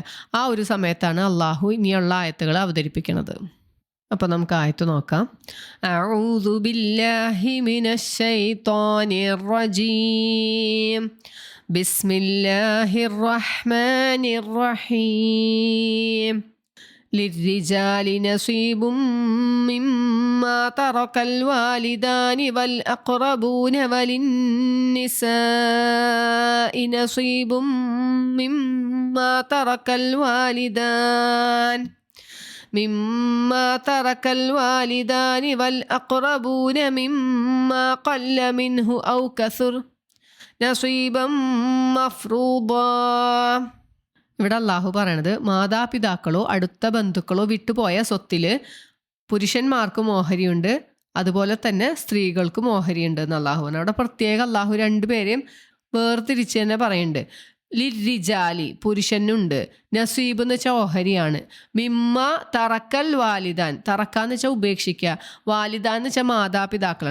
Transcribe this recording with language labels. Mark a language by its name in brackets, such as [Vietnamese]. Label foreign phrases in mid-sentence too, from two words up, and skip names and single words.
[Malayalam] ആ ഒരു സമയത്താണ് അള്ളാഹു ഇനിയുള്ള ആയത്തുകൾ അവതരിപ്പിക്കുന്നത്. അപ്പോൾ നമുക്ക് ആയത്ത് നോക്കാം. [Arabic] أعوذ بالله من الشيطان الرجيم. بسم الله الرحمن الرحيم. للرجال نصيب مما ترك الوالدان والأقربون وللنساء نصيب مما ترك الوالدان والأقربون مما قل منه أو كثر نصيبا مفروضا. [Malayalam] ഇവിടെ അള്ളാഹു പറയണത്, മാതാപിതാക്കളോ അടുത്ത ബന്ധുക്കളോ വിട്ടുപോയ സ്വത്തിൽ പുരുഷന്മാർക്കും ഓഹരിയുണ്ട്, അതുപോലെ തന്നെ സ്ത്രീകൾക്കും ഓഹരിയുണ്ട് എന്ന് അള്ളാഹു പറഞ്ഞു. അവിടെ പ്രത്യേകം അള്ളാഹു 2 പേരെയും വേർതിരിച്ച് തന്നെ പറയുന്നുണ്ട്. ലിരിജാലി പുരുഷനുണ്ട്, നസീബ് എന്ന് വെച്ചാൽ ഓഹരിയാണ്, [Arabic] مما ترك الوالدان, [Malayalam] തറക്കാന്ന് വെച്ചാൽ ഉപേക്ഷിക്കുക, വാലിദാൻ എന്ന് വെച്ചാൽ മാതാപിതാക്കളാണ്.